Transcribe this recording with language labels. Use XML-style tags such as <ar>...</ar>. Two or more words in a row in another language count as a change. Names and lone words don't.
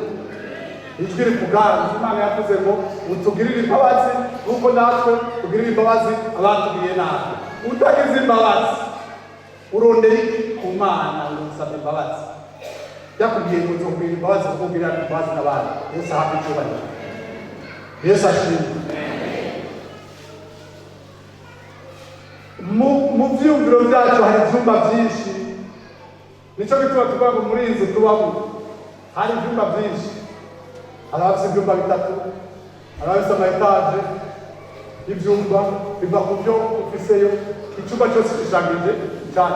<rn>Ijwi rikuganza, Imana yavuze ngo utugirire imbabazi nuko natwe tugirire imbabazi abatugiriye nabi. Utagize imbabazi urondera iki ku Mana ngo usabe imbabazi? Yakubwiye ngo uzogirira imbabazi ukugirira imbabazi n'abandi. Yesu ahabwe icyubahiro. Yesu ashimwe. Mu vyumviro vyacu hari ivyumba vyinshi, nico gituma tuvuga ngo muri inzu tubamo hari ivyumba vyinshi. Hari abafise ivyumba bitatu, hari abafise ama-etaje y'ivyumba biva ku vyo ufiseyo, icumba cyose gishangije cyane.</rn>